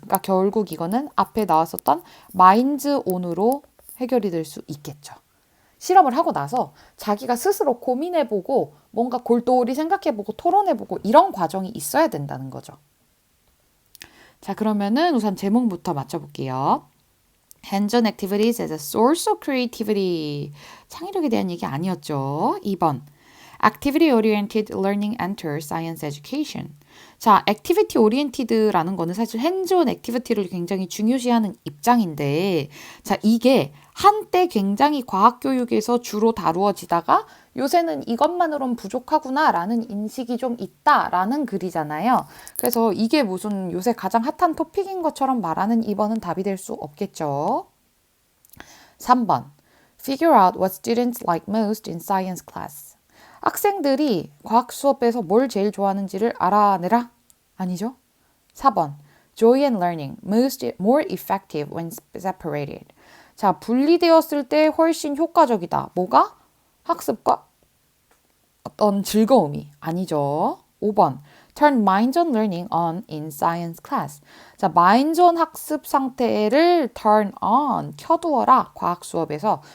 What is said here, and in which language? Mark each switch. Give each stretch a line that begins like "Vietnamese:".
Korean: 그러니까 결국 이거는 앞에 나왔었던 마인드-온으로 해결이 될 수 있겠죠. 실험을 하고 나서 자기가 스스로 고민해보고 뭔가 골똘히 생각해보고 토론해보고 이런 과정이 있어야 된다는 거죠. 자, 그러면은 우선 제목부터 맞춰볼게요.
English: Hands-on activities as a source of creativity.
Korean: 창의력에 대한 얘기 아니었죠. 2번.
English: Activity oriented learning enters science education.
Korean: 자, activity oriented라는 거는 사실 hands-on activity를 굉장히 중요시하는 입장인데, 자, 이게 한때 굉장히 과학 교육에서 주로 다루어지다가 요새는 이것만으로는 부족하구나라는 인식이 좀 있다라는 글이잖아요. 그래서 이게 무슨 요새 가장 핫한 토픽인 것처럼 말하는 2번은 답이 될 수 없겠죠. 3번.
English: Figure out what students like most in science class.
Korean: 학생들이 과학 수업에서 뭘 제일 좋아하는지를 알아내라? 아니죠. 4번.
English: Joy and learning more effective when separated.
Korean: 자, 분리되었을 때 훨씬 효과적이다. 뭐가? 학습과 어떤 즐거움이 아니죠.
English: 5번. Turn minds-on learning on in science class.
Korean: 자, minds-on 학습 상태를 turn on, 켜두어라. 과학 수업에서.